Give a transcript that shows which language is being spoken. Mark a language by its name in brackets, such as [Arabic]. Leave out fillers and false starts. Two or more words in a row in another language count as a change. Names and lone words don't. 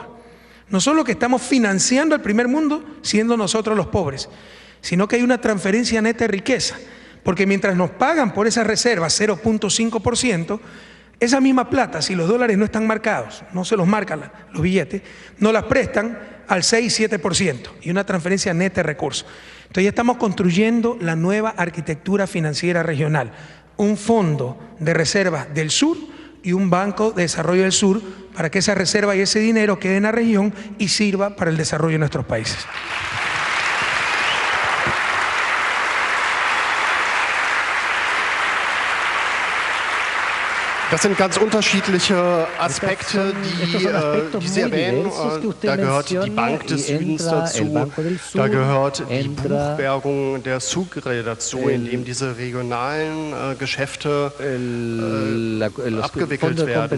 [Spanish] No solo que estamos financiando al primer mundo siendo nosotros los pobres, sino que hay una transferencia neta de riqueza, porque mientras nos pagan por esas reservas 0.5%, esa misma plata, si los dólares no están marcados, no se los marcan los billetes, no las prestan al 6-7% y una transferencia neta de recursos. Entonces ya estamos construyendo la nueva arquitectura financiera regional, un fondo de reservas del sur y un banco de desarrollo del sur para que esa reserva y ese dinero quede en la región y sirva para el desarrollo de nuestros países. [German] Das sind ganz unterschiedliche Aspekte, die Sie erwähnen. Da gehört die Bank des Südens dazu, da gehört die Buchbergung der Sucre dazu, in dem diese regionalen Geschäfte abgewickelt werden.